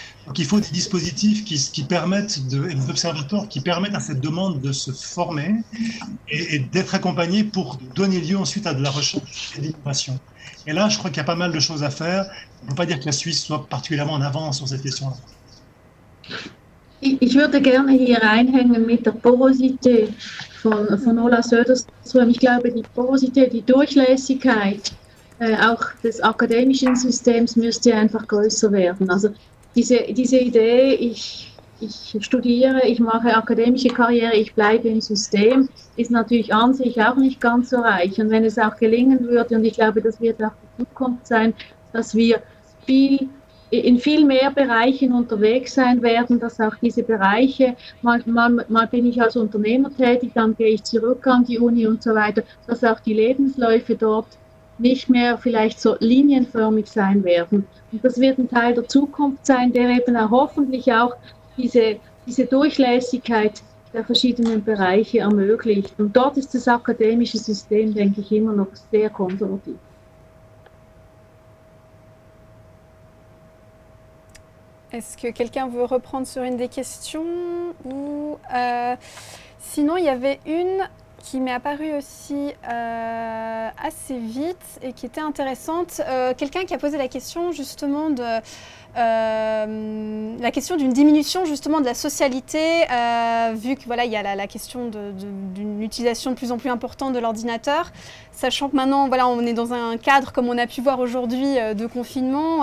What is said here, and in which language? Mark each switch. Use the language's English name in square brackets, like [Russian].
[French] Donc il faut des dispositifs qui permettent, et des observatoires qui permettent à cette demande de se former et d'être accompagnés pour donner lieu ensuite à de la recherche et de l'innovation. Et là, je crois qu'il y a pas mal de choses à faire. On ne peut pas dire que la Suisse soit particulièrement en avance sur cette question-là. [German] Ich würde gerne hier einhängen mit der Porosität von Ola Söderström. Ich glaube, die Porosität, die Durchlässigkeit auch des akademischen Systems müsste einfach größer werden. Also diese Idee, ich studiere, ich mache akademische Karriere, ich bleibe im System, ist natürlich an sich auch nicht ganz so reich. Und wenn es auch gelingen würde, und ich glaube, das wird auch die Zukunft sein, dass wir in viel mehr Bereichen unterwegs sein werden, dass auch diese Bereiche, mal bin ich als Unternehmer tätig, dann gehe ich zurück an die Uni und so weiter, dass auch die Lebensläufe dort nicht mehr vielleicht so linienförmig sein werden. Und das wird ein Teil der Zukunft sein, der eben auch hoffentlich auch diese Durchlässigkeit der verschiedenen Bereiche ermöglicht. Und dort ist das akademische System, denke ich, immer noch sehr konservativ. [French] Est-ce que quelqu'un veut reprendre sur une des questions ou sinon, il y avait une qui m'est apparue aussi assez vite et qui était intéressante. Quelqu'un qui a posé la question justement la question d'une diminution justement de la socialité, vu que voilà, il y a la question d'une utilisation de plus en plus importante de l'ordinateur, sachant que maintenant voilà, on est dans un cadre, comme on a pu voir aujourd'hui, de confinement.